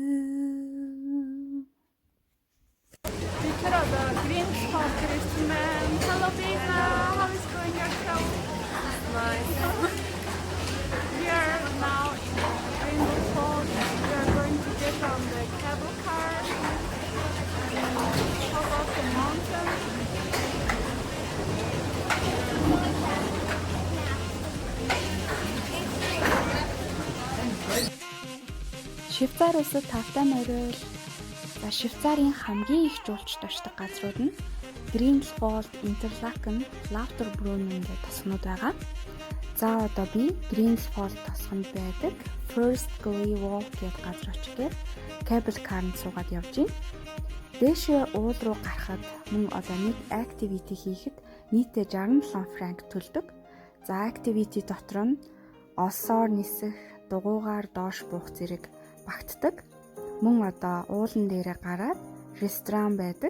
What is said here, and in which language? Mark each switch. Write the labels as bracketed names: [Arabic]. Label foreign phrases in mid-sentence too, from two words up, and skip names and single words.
[English] Picture of the green spot Christmas. Hello, Bina. How is going your show? Nice. We are now in Rainbow Falls. We are going to get on the cable car and top of the mountain. [Mongolian] Швейцар улсад тавтай морил. За Швейцарын хамгийн их жуулчд очдог газрууд нь Grindelwald, Interlaken, Lauterbrunnen гэх тосгонууд байгаа. За одоо би Grindelwald тосгонд байдаг First Glee Walk гэх газар очихээр [English] cable car- [Mongolian] нд суугаад явж байна. Дээшээ уул руу гарахад мөн одоо нэг activity хийхэд нийтээ 67 франк төлдөг. За activity дотор нь олсоор нисэх, дугуйгаар доош буух зэрэг багтдаг. Мөн одоо уулан дээрээ гараад ресторан байдаг.